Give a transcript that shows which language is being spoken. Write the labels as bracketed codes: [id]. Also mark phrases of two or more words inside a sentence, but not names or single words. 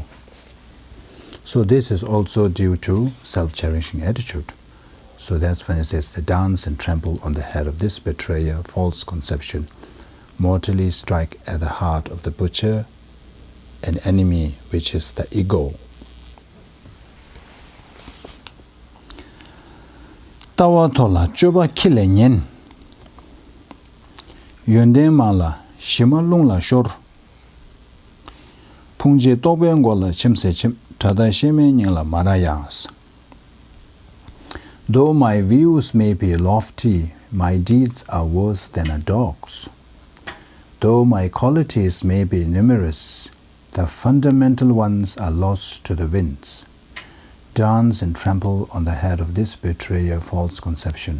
[en] So this is also due to self-cherishing attitude. So that's when it says, the dance and trample on the head of this betrayer, false conception, mortally strike at the heart of the butcher, an enemy, which is the ego. Tawa tola chuba kile nyen, yonde mala shima lungla shor, pungje tobe ngola chimse chim, tada sheme nyela marayas. Though my views may be lofty, my deeds are worse than a dog's. Though my qualities may be numerous, the fundamental ones are lost to the winds. Dance and trample on the head of this betrayer, false conception.